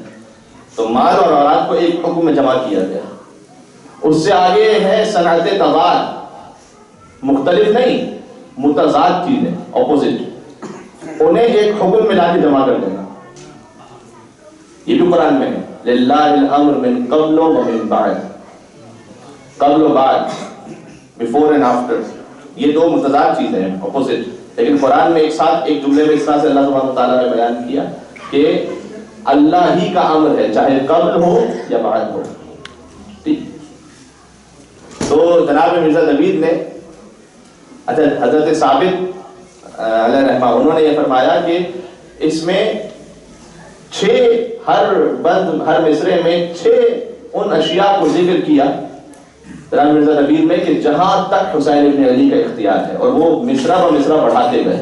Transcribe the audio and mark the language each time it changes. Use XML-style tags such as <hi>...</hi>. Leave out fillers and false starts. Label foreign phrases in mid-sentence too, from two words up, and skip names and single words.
<ur>تو مال اور اولاد کو ایک حکم میں جمع کیا گیا. اس سے آگے ہے صنعت تضاد، مختلف نہیں، متضاد چیزیں، اپوزٹ، انہیں ایک حکم میں لا کے جمع کر دینا. یہ بھی قرآن میں ہے،</ur> <ar>للہ الامر من قبل و من بعد.</ar> <ur>قبل و بعد،</ur> <en>before and after,</en> <ur>یہ دو متضاد چیزیں ہیں، اپوزٹ. لیکن قرآن میں ایک ساتھ ایک جملے میں اس طرح سے اللہ سبحانہ وتعالیٰ نے بیان کیا کہ اللہ ہی کا امر ہے، چاہے قبل ہو یا بعد ہو. ٹھیک. تو جناب مرزا نوید نے حضرت ثابت علیہ رحمہ انہوں نے یہ فرمایا کہ اس میں 6 ہر مصرے میں 6 ان اشیاء کو ذکر کیا جناب مرزا نوید میں کہ جہاں تک حسین ابن علی کا اختیار ہے، اور وہ مصرع و مصرع بڑھاتے گئے.</ur>